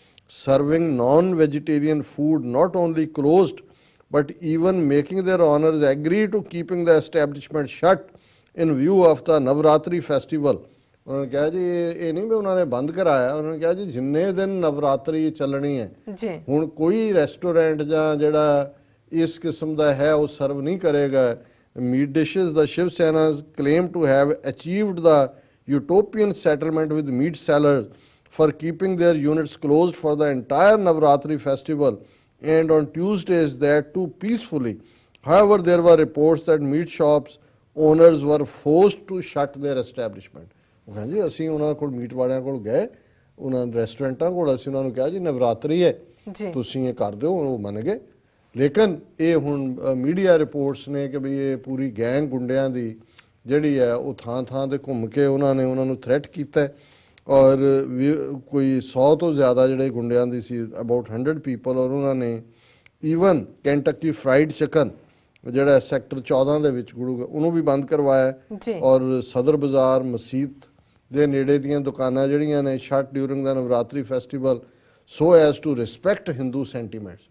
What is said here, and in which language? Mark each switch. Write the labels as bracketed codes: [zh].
[en] serving non-vegetarian food not only closed but even making their owners agree to keeping the establishment shut in view of the Navratri festival. [pa] ਉਹਨਾਂ ਨੇ ਕਿਹਾ ਜੀ ਇਹ ਨਹੀਂ ਵੀ ਉਹਨਾਂ ਨੇ ਬੰਦ ਕਰਾਇਆ, ਉਹਨਾਂ ਨੇ ਕਿਹਾ ਜੀ ਜਿੰਨੇ ਦਿਨ ਨਵਰਾਤਰੀ ਚੱਲਣੀ ਹੈ ਜੀ ਹੁਣ ਕੋਈ ਰੈਸਟੋਰੈਂਟ ਜਾਂ ਜਿਹੜਾ ਇਸ ਕਿਸਮ ਦਾ ਹੈ ਉਹ ਸਰਵ ਨਹੀਂ ਕਰੇਗਾ [en] meat dishes. The Shiv Senas claim to have achieved the utopian settlement with meat sellers for keeping their units closed for the entire Navratri festival and on Tuesdays that too peacefully. However, there were reports that meat shops owners were forced to shut their establishment. [pa] ਉਹ ਕਹਿੰਦੇ ਜੀ ਅਸੀਂ ਉਹਨਾਂ ਕੋਲ meat ਵਾਲਿਆਂ ਕੋਲ ਗਏ, ਉਹਨਾਂ ਰੈਸਟੋਰੈਂਟਾਂ ਕੋਲ ਅਸੀਂ ਉਹਨਾਂ ਨੂੰ ਕਿਹਾ ਜੀ ਨਵਰਾਤਰੀ ਹੈ ਤੁਸੀਂ ਇਹ ਕਰ ਦਿਓ, ਉਹ ਮੰਨ ਗਏ। ਲੇਕਿਨ ਇਹ ਹੁਣ ਮੀਡੀਆ ਰਿਪੋਰਟਸ ਨੇ ਕਿ ਵੀ ਇਹ ਪੂਰੀ ਗੈਂਗ ਗੁੰਡਿਆਂ ਦੀ ਜਿਹੜੀ ਹੈ ਉਹ ਥਾਂ ਥਾਂ ਤੇ ਘੁੰਮ ਕੇ ਉਹਨਾਂ ਨੂੰ ਥ੍ਰੈਟ ਕੀਤਾ ਔਰ ਕੋਈ 100 ਤੋਂ ਜ਼ਿਆਦਾ ਜਿਹੜੇ ਗੁੰਡਿਆਂ ਦੀ ਸੀ, [en] about 100 people, [pa] ਔਰ ਉਹਨਾਂ ਨੇ ਈਵਨ ਕੈਂਟਕੀ ਫਰਾਈਡ ਚਿਕਨ ਜਿਹੜਾ ਸੈਕਟਰ 14 ਦੇ ਵਿੱਚ ਗੁਰੂ ਉਹਨੂੰ ਵੀ ਬੰਦ ਕਰਵਾਇਆ ਔਰ ਸਦਰ ਬਾਜ਼ਾਰ ਮਸੀਤ ਦੇ ਨੇੜੇ ਦੀਆਂ ਦੁਕਾਨਾਂ ਜਿਹੜੀਆਂ ਨੇ [en] Shut during the Navratri festival so as to respect Hindu sentiments.